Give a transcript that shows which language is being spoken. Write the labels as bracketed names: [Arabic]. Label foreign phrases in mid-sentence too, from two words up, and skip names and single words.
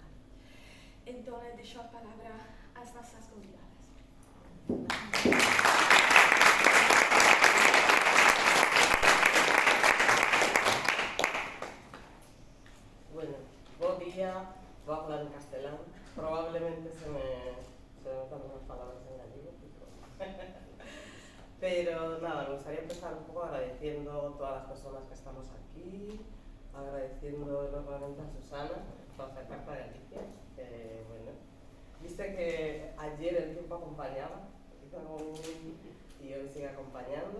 [Galician] Entón, deixo a palabra ás nosas convidadas. Bueno, bo día, vou a falar en castelán. [Spanish] Probablemente se me notan unas palabras en gallego, pero nada, me gustaría empezar un poco agradeciendo a todas las personas que estamos aquí, agradeciendo enormemente a Susana por acercarte a Galicia. Bueno, viste que ayer el tiempo acompañaba y hoy sigue acompañando.